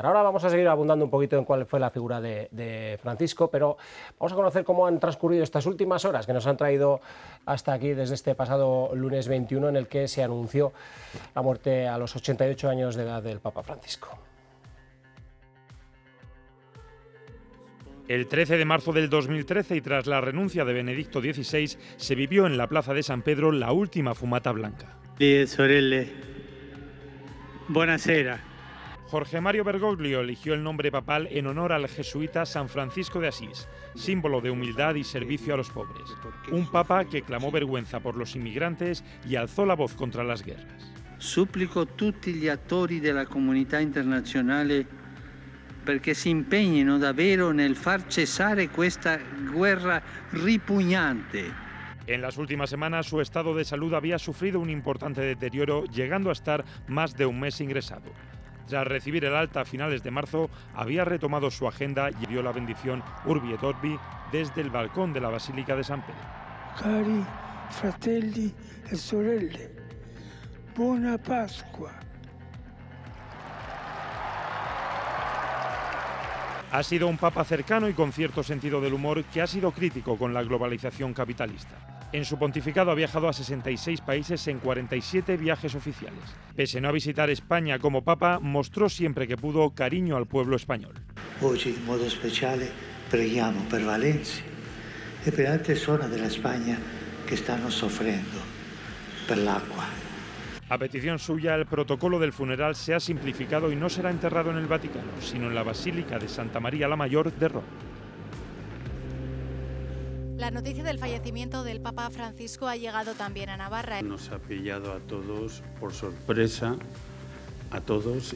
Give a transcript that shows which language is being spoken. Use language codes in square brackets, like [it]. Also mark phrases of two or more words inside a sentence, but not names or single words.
[es] Ahora vamos a seguir abundando un poquito en cuál fue la figura de Francisco, pero vamos a conocer cómo han transcurrido estas últimas horas que nos han traído hasta aquí desde este pasado lunes 21, en el que se anunció la muerte a los 88 años de edad del Papa Francisco. El 13 de marzo del 2013, y tras la renuncia de Benedicto XVI, se vivió en la Plaza de San Pedro la última fumata blanca. [it] Sorelle, buonasera. [es] Jorge Mario Bergoglio eligió el nombre papal en honor al jesuita San Francisco de Asís, símbolo de humildad y servicio a los pobres. Un papa que clamó vergüenza por los inmigrantes y alzó la voz contra las guerras. [it] Supplico tutti gli attori della comunità internazionale perché si impegnino davvero nel far cessare questa guerra ripugnante. [es] En las últimas semanas su estado de salud había sufrido un importante deterioro, llegando a estar más de un mes ingresado. Tras recibir el alta a finales de marzo, había retomado su agenda y dio la bendición Urbi et Orbi desde el balcón de la Basílica de San Pedro. [it] Cari fratelli e sorelle, buona Pasqua. [es] Ha sido un papa cercano y con cierto sentido del humor, que ha sido crítico con la globalización capitalista. En su pontificado ha viajado a 66 países en 47 viajes oficiales. Pese a no visitar España como papa, mostró siempre que pudo cariño al pueblo español. [it] Oggi in modo speciale preghiamo per Valencia e per altre zone della Spagna che stanno soffrendo per l'acqua. [es] A petición suya, el protocolo del funeral se ha simplificado y no será enterrado en el Vaticano, sino en la Basílica de Santa María la Mayor de Roma. La noticia del fallecimiento del Papa Francisco ha llegado también a Navarra. Nos ha pillado a todos por sorpresa, a todos.